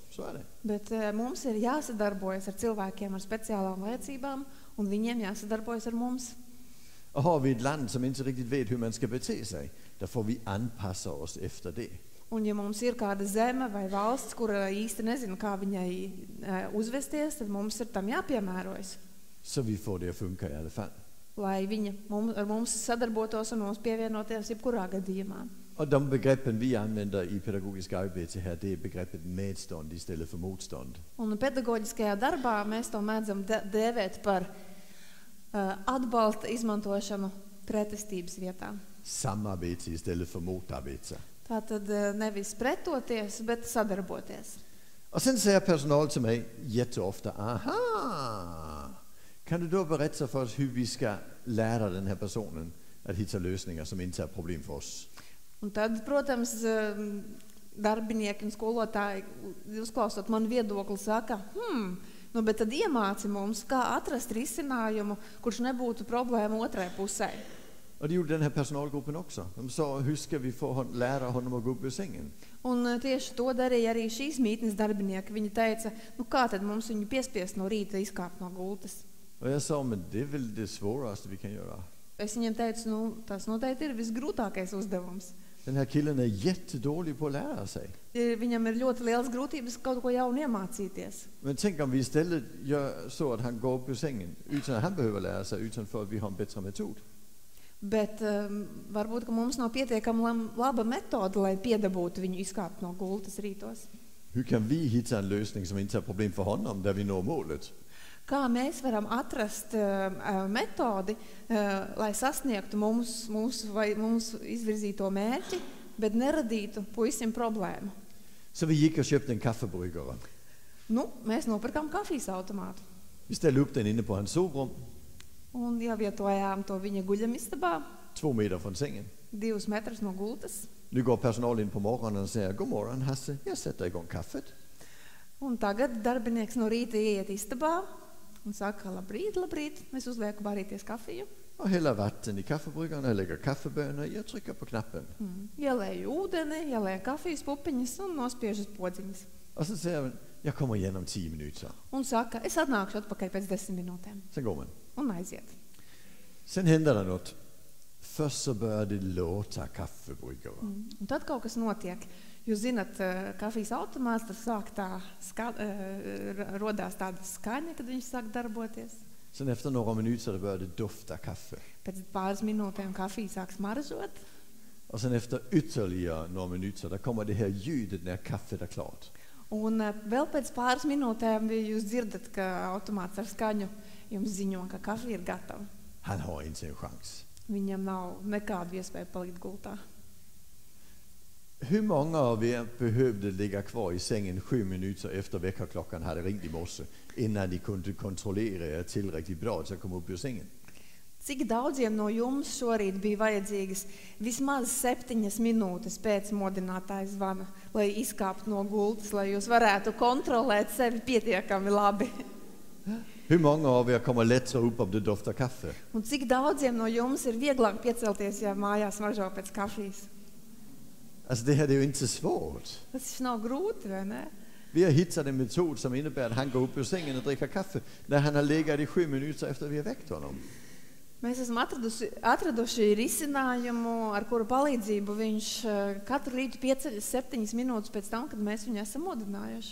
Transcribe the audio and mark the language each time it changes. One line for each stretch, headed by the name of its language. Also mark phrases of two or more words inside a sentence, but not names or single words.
Swedish: Så är det.
Latvian: Bet mums ir jāsadarbojas ar cilvēkiem ar speciālām vajadzībām, un viņiem jāsadarbojas ar mums.
Swedish: Och har vi ett land som inte riktigt vet hur man ska bete sig, då får vi anpassa oss efter det.
Latvian: Un ja mums ir kāda zeme vai valsts, kur īsti nezina, kā viņai uzvesties, tad mums ir tam jāpiemērojas.
Swedish: Så vi får det att funka i alla fall.
Latvian: Lai viņa ar mums sadarbotos un mums pievienoties jebkurā gadījumā.
Swedish: Och de begreppen vi använder i pedagogisk arbete här, det är begreppet medstånd istället för motstånd.
Latvian: Un pedagoģiskajā darbā mēs to mēdzam dēvēt par atbalsta izmantošanu pretestības vietā.
Swedish: Samarbete istället för motarbete.
Latvian: Tātad nevis pretoties, bet sadarboties.
Swedish: Och sen säger personal till mig jätteofta, aha, kan du då berätta för oss hur vi ska lära den här personen att hitta lösningar som inte är problem för oss?
Latvian: Un tad, protams, darbinieki un skolotāji, uzklausot man viedokli, saka, nu, bet tad iemāci mums, kā atrast risinājumu, kurš nebūtu problēma otrai pusē.
Swedish: Och det gjorde den här personalgruppen också. De sa, hur ska vi få lära honom att gå upp ur sängen?
Latvian: Un tieši to darīja arī šīs mītnes darbinieki. Viņi teica, nu kā tad mums viņu piespiest no rīta izkāpt no gultas?
Swedish: Och jag sa, men det är väl det svåraste vi kan göra.
Latvian: Es viņiem teicu, nu, tas noteikti ir visgrūtākais uzdevums.
Swedish: Den här killen är jättedålig på att lära sig.
Latvian: Viņam ir ļoti liels grūtības kaut ko jaunu iemācīties.
Swedish: Men tänk om vi istället gör så att han går upp ur sängen utan att han behöver lära sig, utan för att vi har en bättre metod.
Latvian: Bet varbūt, ka mums nav pietiekama laba metode, lai piedabūtu viņu izkāpt no gultas rītos.
Swedish: Hur kan vi hitta en lösning som inte är problem för honom där vi når målet?
Latvian: Kā mēs varam atrast metodi, lai sasniegtu mums izvirzīto mērķi, bet neradītu puisim problēmu?
Swedish: Så vi gick och köpte en kaffebryggare.
Latvian: Nu, mēs nopirkām kafijas automātu.
Swedish: Vi ställde upp den inne på hans sovrum,
Latvian: Un ievietojām to viņa guļamistabā,
Swedish: 2 meter från sängen.
Latvian: 2 metrus no gultas.
Swedish: Nu går personal in på morgonen och säger, god morgon Hasse, jag sätter igång kaffet.
Latvian: Un tagad darbinieks no rīta ieiet istabā un saka, labrīt, labrīt, es uzlieku varīties kafiju.
Swedish: Och häller vatten i kaffebryggaren, jag lägger kaffebönor, jag trycker på knappen.
Latvian: Ielēju ūdeni, ielēju kafijas pupiņas un nospiežu podziņas.
Swedish: Och så säger han, jag kommer igen om 10 minuter.
Latvian: un saka, es atnākšu atpakaļ pēc 10 minūtēm.
Swedish: Sen går man.
Latvian: Un aiziet.
Swedish: Sen händer det något. Först så börjar det låta kaffebryggare.
Latvian: Un tad kaut kas notiek. Jūs zināt, kafijas automāts, tad sāk rodās tāda skaņa, kad viņš sāk darboties.
Swedish: Sen efter några minuter det börjar det dofta kaffe.
Latvian: Pēc pāris minūtēm kafija sāk smaržot.
Swedish: Och sen efter ytterligare några minuter där kommer det här ljudet när kaffet är klart.
Latvian: Un vēl pēc pāris minūtēm jūs dzirdat, ka automāts ar skaņu jums ziņo, ka kafija ir gatava.
Swedish: Han har inte en chans.
Latvian: Viņam nav nekādu iespēju palikt gultā.
Swedish: Hur många av er behövde ligga kvar i sängen 7 minuter efter väckarklockan hade ringt i morse innan ni kunde kontrollera er tillräckligt bra så att komma upp ur sängen?
Latvian: Cik daudziem no jums šorīt bija vajadzīgas vismaz 7 minūtes pēc modinātāja zvana, lai izkāptu no gultas, lai jūs varētu kontrolēt sevi pietiekami labi?
Swedish: Hur många av er kommer lättare upp om det doftar kaffe?
Latvian: Un cik daudziem no jums ir vieglāk piecelties, ja mājās smaržo pēc kafijas?
Swedish: Alltså det här är ju inte svårt.
Latvian: Tas taču nav grūti, vai ne?
Swedish: Vi har hittat en metod som innebär att han går upp ur sängen och dricker kaffe när han har legat i 7 minuter efter vi har väckt honom.
Latvian: Mēs esam atraduši risinājumu, ar kuru palīdzību viņš katru rītu pieceļas 7 minūtes pēc tam, kad mēs viņu esam modinājuši.